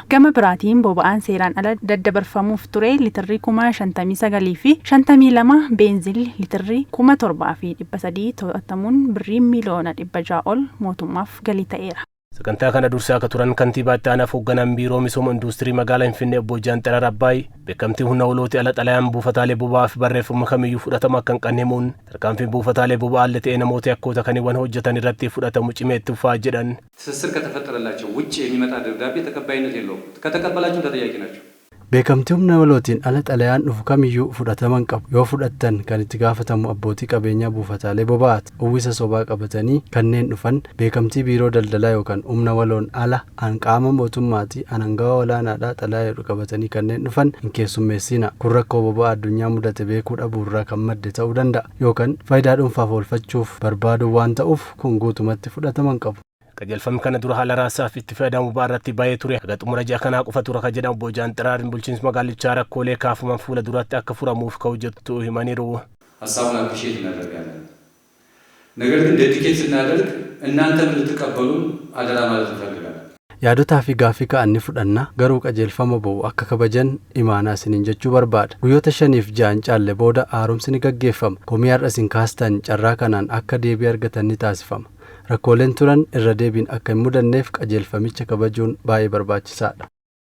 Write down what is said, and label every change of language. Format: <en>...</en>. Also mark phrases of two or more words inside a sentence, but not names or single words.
<om>Gama biraatiin boba'aan seeraan ala daddabarfamuuf ture litirri 59 fi 52 beenzilli litirri 7,300 to'atamuun birrii miliyoona 600 ol mootummaaf galii ta'eera. Sagantaa kana dursaa akka turan kantiibaa itti aanaa hoogganaan biiroo misooma industirii magaalaa Finfinnee obbo Jaanxarar Abbaay beekamtii humna walooti ala xalayaan buufataalee boba'aa fi barreeffama kamiyyuu fudhatama akka hin qabneemuun tarkaanfiin buufataalee boba'aa ta'ee namoota yakkoota kaniiwwan hojjetan irratti fudhatamu cimeetti fufaa jedhan.</om> <am>ትስስር ከተፈጠረላቸው ውጭ የሚመጣ ደብዳቤ ተቀባይነት የለውም። ከተቀበላችሁ ተጠያቂ ናችሁ።</am> <om>beekamtii humna walootiin ala xalayaan dhufu kamiyyuu fudhataman qabu yoo fudhattan kan itti gaafatamu abbootii qabeenyaa buufataalee boba'aati uwwisa sobaa qabatanii kanneen dhufan beekamtii biiroo daldalaa yookaan humna waloon ala qaama mootummaati anangawa olaanaadhaa xalayaa jedhu qabatanii kanneen dhufan hin keessummeessina kun rakkoo boba'aa addunyaa mudate beekuu dhabuurraa kan madde ta'uu danda'a yookaan faayidaa dhuunfaaf oolfachuuf barbaadu waan ta'uuf kun guutumatti fudhataman qabu. qajeelfamni kana dura haala raasaaf itti fayyadamu irratti baay'ee ture haga xumura ji'a kanaa qofa tura kan jedhamu obbo Jaanxarar bulchiinsa magaalichaa rakkoolee kaafaman fuula duratti akka furamuuf hojjetu himaniiru.</om> <am>ሀሳቡን አፕሪሼት እናደርጋለን። ነገር ግን ዴዲኬት ስናደርግ እናንተም ልትቀበሉን አደራ ማለት እንፈልጋለን።</am> <om>yaadotaa fi gaaffii ka'anii fudhanna garuu qajeelfama ba'u akka kabajan imaanaa isiniin jechuu barbaada. Guyyoota 5 fi 6 caalle booda haaromsi ni gaggeeffama. Komii har'a isin kaastan carraa kanaan akka deebii argatan ni taasifama. Rakkooleen turan irra deebiin akka hin mudanneef qajeelfamicha kabajuun baay'ee barbaachisaadha.</om>